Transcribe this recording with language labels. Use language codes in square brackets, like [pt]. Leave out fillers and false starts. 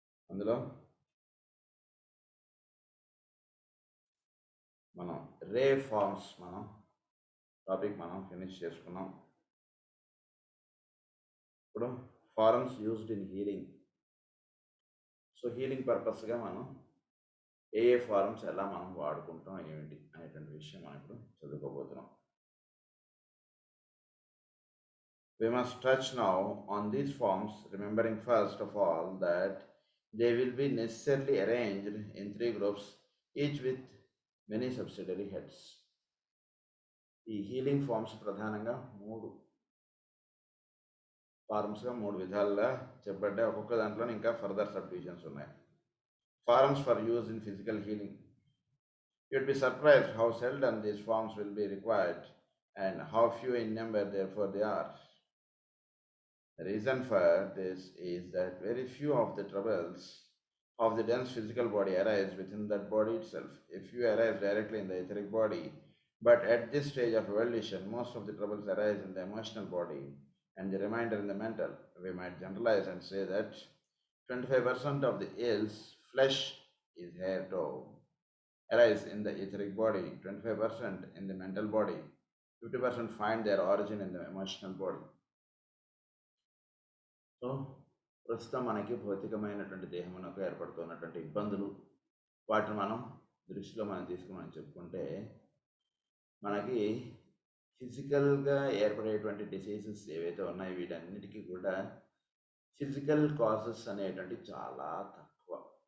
[te] అందులో మనం రే forms topic finish చేసుకున్నాం. ఇప్పుడు [en] Forms used in healing. [te] So healing పర్పస్గా మనం ఏ ఫారమ్స్ ఎలా మనం వాడుకుంటాం ఏమిటి అనేటువంటి విషయం మనం ఇప్పుడు చదువుకోబోతున్నాం. [en] We must touch now on these forms, remembering first of all that they will be necessarily arranged in 3 groups, each with many subsidiary heads. [te] ఈ హీలింగ్ ఫార్మ్స్ ప్రధానంగా 3 ఫార్మ్స్గా 3 విధాలుగా చెప్పబడ్డాయి. ఒక్కొక్క దాంట్లో ఇంకా ఫర్దర్ సబ్ డివిజన్స్ ఉన్నాయి. [en] Forms for use in physical healing. You'd be surprised how seldom these forms will be required and how few in number therefore they are. The reason for this is that very few of the troubles of the dense physical body arise within that body itself. A few arise directly in the etheric body, but at this stage of evolution, most of the troubles arise in the emotional body and the remainder in the mental. We might generalize and say that 25% of the ills, flesh is here to arise in the etheric body, 25% in the mental body, 50% find their origin in the emotional body. [te] So ప్రస్తుతం మనకి భౌతికమైనటువంటి దేహమునకు ఏర్పడుతున్నటువంటి ఇబ్బందులు, వాటిని మనం దృష్టిలో తీసుకుని చెప్పుకుంటే మనకి ఫిజికల్గా ఏర్పడేటువంటి డిసీజెస్ ఏవైతే ఉన్నాయో వీటన్నిటికీ కూడా ఫిజికల్ కాజెస్ అనేటువంటి చాలా తక్కువ.